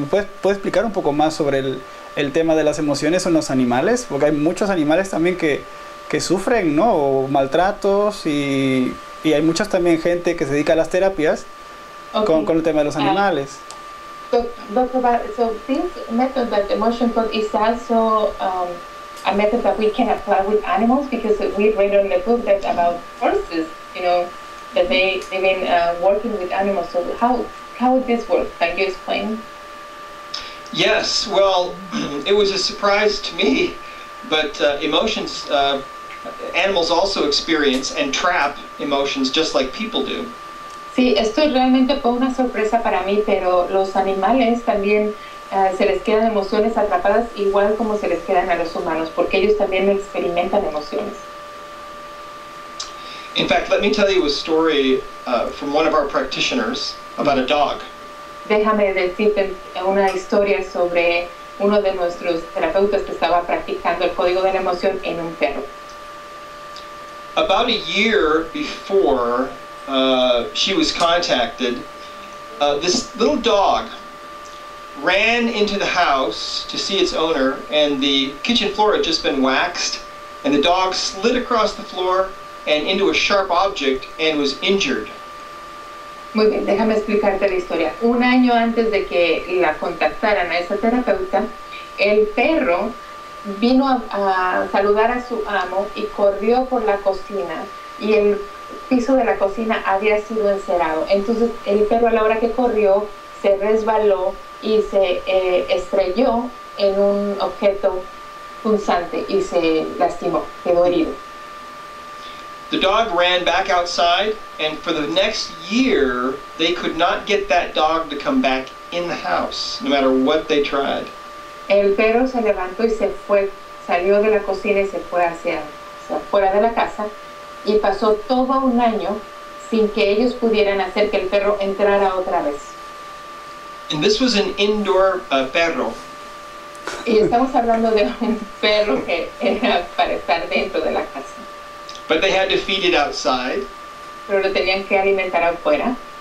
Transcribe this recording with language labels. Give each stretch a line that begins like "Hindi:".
Spanish: ¿Puedes explicar un poco más sobre el tema de las emociones en los animales? Porque hay muchos animales también que sufren, ¿no? O maltratos, y hay muchas también gente que se dedica a las terapias con el tema de los animales.
English: So, Dr. Bradley, so this method, that emotion code, is also a method that we can apply with animals, because we read on the book that about horses, you know, that they've been working with animals. So how would this work? Can you explain? Yes, well, it was a surprise to me, but emotions, animals also experience and trap emotions just like people do.
Spanish: Sí, esto realmente fue una sorpresa para mí, pero los animales también se les quedan emociones atrapadas igual como se les quedan a los humanos, porque ellos también experimentan emociones.
English: In fact, let me tell you a story from one of our practitioners about a dog.
Spanish: déjame decirte una historia sobre uno de nuestros terapeutas que estaba practicando el código de la emoción en un perro.
English: About a year before she was contacted, this little dog ran into the house to see its owner, and the kitchen floor had just been waxed, and the dog slid across the floor and into a sharp object and was injured.
Spanish: Muy bien, déjame explicarte la historia. Un año antes de que la contactaran a esa terapeuta, el perro vino a saludar a su amo y corrió por la cocina, y el piso de la cocina había sido encerado. Entonces el perro, a la hora que corrió, se resbaló y se estrelló en un objeto punzante y se lastimó, quedó herido.
English: The dog ran back outside, and for the next year, they could not get that dog to come back in the house, no matter what they tried.
Spanish: El perro se levantó y se fue, salió de la cocina y se fue hacia fuera de la casa, y pasó todo un año sin que ellos pudieran hacer que el perro entrara otra vez.
English: And this was an indoor perro.
Spanish: Y estamos hablando de un perro que era para estar dentro de la casa.
English: But they had to feed it outside.
Spanish: Pero lo tenían que alimentar afuera.